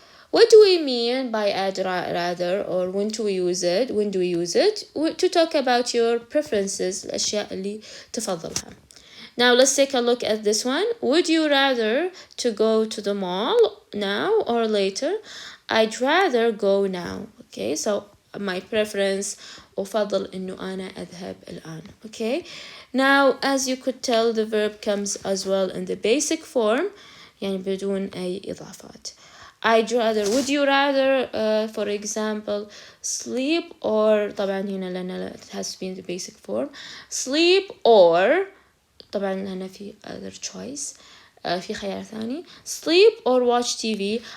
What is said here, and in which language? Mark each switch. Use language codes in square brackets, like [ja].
[en] What do we mean by I'd rather, or when do we use it? When do we use it? To talk about your preferences, [ar] الأشياء اللي تفضلها. [en] Now let's take a look at this one. Would you rather to go to the mall now or later? I'd rather go now. Okay, so my preference [ar] أفضل إنه أنا أذهب الآن. [en] Okay, now as you could tell the verb comes as well in the basic form [ar] يعني بدون أي إضافات. [en] I'd rather, would you rather for example sleep or [ar] طبعا هنا لأن [en] it has to be in the basic form sleep or [ar] طبعا هنا في [en] other choice [ar] في خيار ثاني [en] sleep or watch TV.